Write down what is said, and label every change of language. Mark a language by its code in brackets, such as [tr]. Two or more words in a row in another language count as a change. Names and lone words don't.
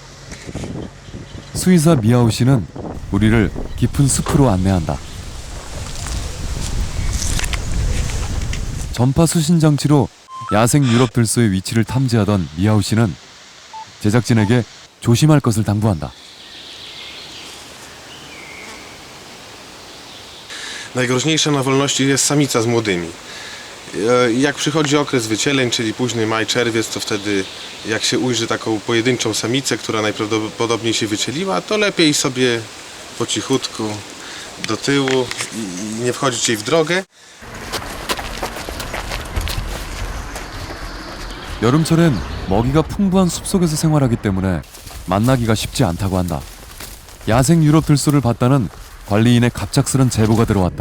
[ko] 수의사 미아오 씨는 우리를 깊은 숲으로 안내한다. 전파 수신 장치로 야생 유럽 들소의 위치를 탐지하던 미아오 씨는 제작진에게 조심할 것을 당부한다. [pl] Najgroźniejsza na wolności jest samica z młodymi. Jak przychodzi okres wycieleń, czyli późny maj, czerwiec, to wtedy jak się ujrzy taką pojedynczą samicę, która najprawdopodobniej się wycieliła, to lepiej sobie po cichutku do tyłu i nie wchodzić jej w drogę. [ko] 여름철엔 먹이가 풍부한 숲속에서 생활하기 때문에 만나기가 쉽지 않다고 한다. 야생 유럽 들소를 봤다는 관리인의 갑작스런 제보가 들어왔다.